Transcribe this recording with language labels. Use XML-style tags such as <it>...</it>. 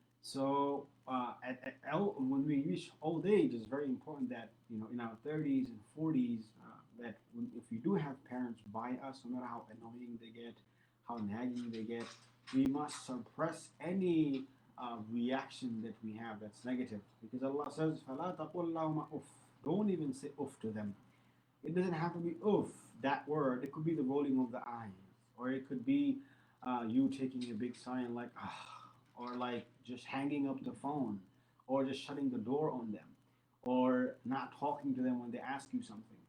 <en>So when we reach old age, it's very important that, in our 30s and 40s, that if we do have parents by us, no matter how annoying they get, how nagging they get, we must suppress any reaction that we have that's negative. Because Allah says,</en> <ar>فَلَا تَقُلْ لَهُمَا أُفْ.</ar> <en>Don't even say uff to them. It doesn't have to be uff, that word. It could be the rolling of the eyes. Or it could be you taking a big sigh and like, ah, or like just hanging up the phone. Or just shutting the door on them. Or not talking to them when they ask you something.</en>